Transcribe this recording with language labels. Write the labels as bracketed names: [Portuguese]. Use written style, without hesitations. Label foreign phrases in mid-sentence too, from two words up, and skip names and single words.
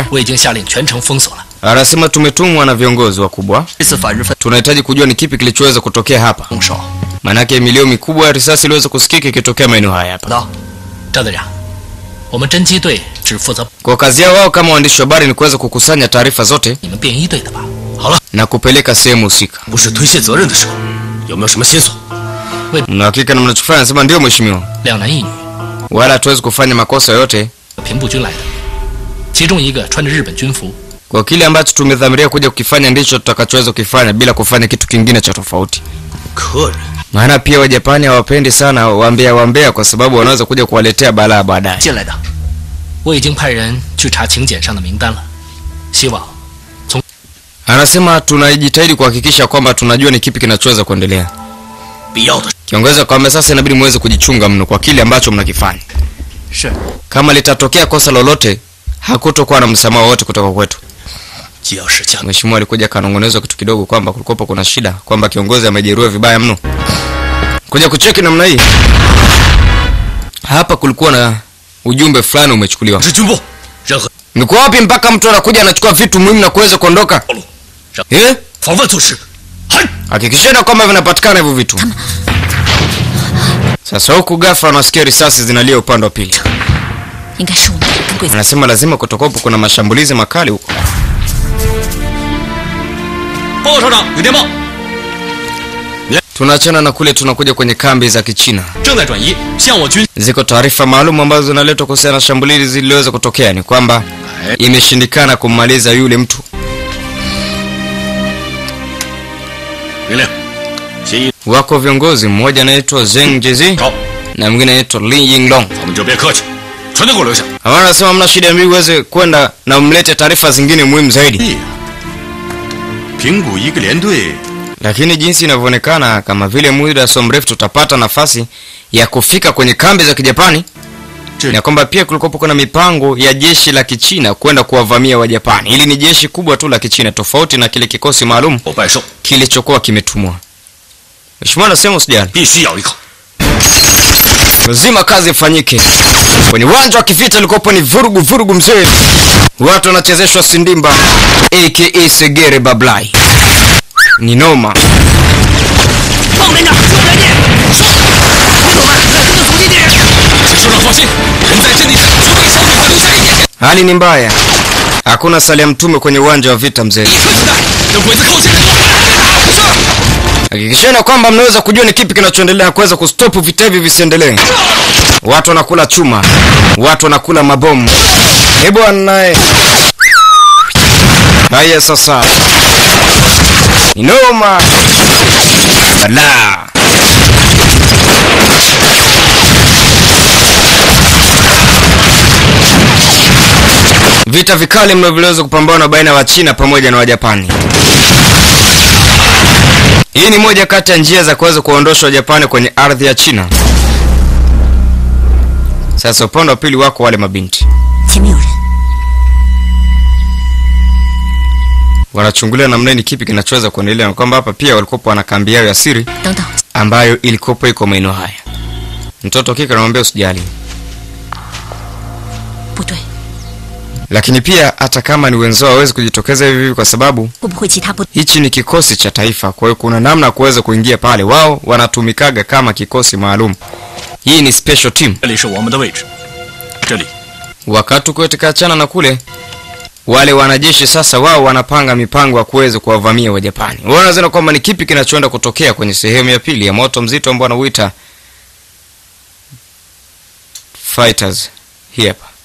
[Swahili] Anasema tumetumwa na viongozi wakubwa. Tunahitaji kujua ni kipi kilichoweza kutokea hapa. Manake milio mikubwa ya risasi iliweza kusikika ikitokea maeneo haya hapa. [Chinese] 只负责 [Swahili] Kwa kazi yao wao kama waandishi wa habari ni kuweza kukusanya taarifa zote [Chinese] 你们便衣队的吧？好了， [Swahili] na kupeleka sehemu husika. [Chinese] 不是推卸责任的时候，有没有什么线索？ [Swahili] Na hakika na mnachofanya nasema ndio mheshimiwa. [Chinese] 2 男1女， [Swahili] Wala hatuwezi kufanya makosa yote [Chinese] 平步军来的，其中一个穿着日本军服， [Swahili] kwa kile ambacho tumedhamiria kuja kukifanya ndicho tutakachoweza kukifanya bila kufanya kitu kingine cha tofauti. [Chinese] 客人 [Swahili] Maana pia Wajapani hawapendi sana wambea kwa sababu wanaweza kuja kuwaletea balaa baadaye. [Chinese] 进来的。我已经派人去查请柬上的名单了，希望 [Swahili] Anasema tunajitahidi kuhakikisha kwamba tunajua ni kipi kinachoweza kuendelea. [Chinese] 必要的 [Swahili] Kiongeza kwamba sasa inabidi muweze kujichunga mno kwa kile ambacho mnakifanya. [Chinese] 是 [Swahili] Kama litatokea kosa lolote, hakutokuwa na msamaha wote kutoka kwetu. [Chinese] 既要是将 [Swahili] Mheshimiwa alikuja kanongonezwa kitu kidogo kwamba kulikopo kuna shida, kwamba kiongozi amejeruhiwa vibaya mno. Kuja kucheki namna hii. Hapa kulikuwa na ujumbe fulani umechukuliwa. [Chinese] 是军部，任何 [Swahili] Niko wapi mpaka mtu anakuja anachukua vitu muhimu na kuweza kuondoka? [Chinese] 暴露，让 Eh? 防范措施。嗨， [Swahili] Hakikisheni kwamba vinapatikana hivyo vitu. Sasa huku ghafla nasikia risasi zinalia upande wa pili. [Chinese] 应该是我们的人跟鬼子。 [Swahili] Anasema lazima kutokopo kuna mashambulizi makali huko. [Chinese] 报告首长，有电报， [Swahili] Tunaachana na kule tunakuja kwenye kambi za Kichina. [Chinese] 正在转移向我军。 [Swahili] Ziko taarifa maalum ambazo zinaletwa kuhusiana na shambulizi zilizoweza kutokea ni kwamba imeshindikana kummaliza yule mtu. [Chinese] 命令，协议 [Swahili] Wako viongozi, mmoja anaitwa Zheng Jezi [Chinese] 好， [Swahili] na mwingine anaitwa Li Yinglong. [Chinese] 他们就别客气，全都给我留下。 [Swahili] Hawana nasema mna shida mbili uweze kwenda na umlete taarifa zingine muhimu zaidi. [Chinese] 平谷一个连队 [Swahili] Lakini jinsi inavyoonekana kama vile muda so mrefu tutapata nafasi ya kufika kwenye kambi za Kijapani. Na kwamba pia kulikuwa kuna mipango ya jeshi la Kichina kwenda kuwavamia Wajapani. Hili ni jeshi kubwa tu la Kichina tofauti na kile kikosi maalum [Chinese] 我拜寿， [Swahili] kilichokuwa kimetumwa. Mheshimiwa anasema usijali. [Chinese] 必须咬一口。 [Swahili] Lazima kazi ifanyike. Kwenye uwanja wa kivita ulikopo ni vurugu mzee. Watu wanachezeshwa sindimba aka Segere Bablai. Ni noma. [Chinese] 放连长，救人家！说，兵种们在跟着阻击敌人。请首长放心，人在阵地上，绝不给小鬼子留下一点点。 [Swahili] Hali ni mbaya. Hakuna salia mtume kwenye uwanja wa vita mzee. [Chinese] 一颗子弹，等鬼子靠近，是。 [Swahili] Hakikisheni kwamba mnaweza kujua ni kipi kinachoendelea kuweza kustop vita hivi visiendelee. Watu wanakula chuma. Watu wanakula mabomu. Bwana. Haya sasa. Inoma. Bala. Vita vikali mno viliweza kupambana baina ya Wachina pamoja na Wajapani. Hii ni moja kati ya njia za kuweza kuondosha Wajapani kwenye ardhi ya China. Sasa upande wa pili wako wale mabinti. [Chinese] 前面有人， [Swahili] Wanachungulia namna ni kipi kinachoweza kuendelea na kwamba hapa pia walikuwa wana kambi yao ya siri [Chinese] 等等， [Swahili] ambayo ilikopo iko maeneo haya. Mtoto kika anamwambia usijali. [Chinese] 不对， [Swahili] Lakini pia hata kama ni wenzao hawezi kujitokeza hivi kwa sababu [Chinese] 会不会其他部 [Swahili] hichi ni kikosi cha taifa, kwa hiyo kuna namna ya kuweza kuingia pale. Wao wanatumikaga kama kikosi maalum. Hii ni [English] special team. [Chinese] 这里是我们的位置，这里 [Swahili] Wakati kuetika achana na kule, wale wanajeshi sasa wao wanapanga mipango ya kuweza kuwavamia Wajapani. Wanaona kwamba ni kipi kinachoenda kutokea kwenye sehemu ya pili ya moto mzito ambao wanauita Fighters. Hii hapa.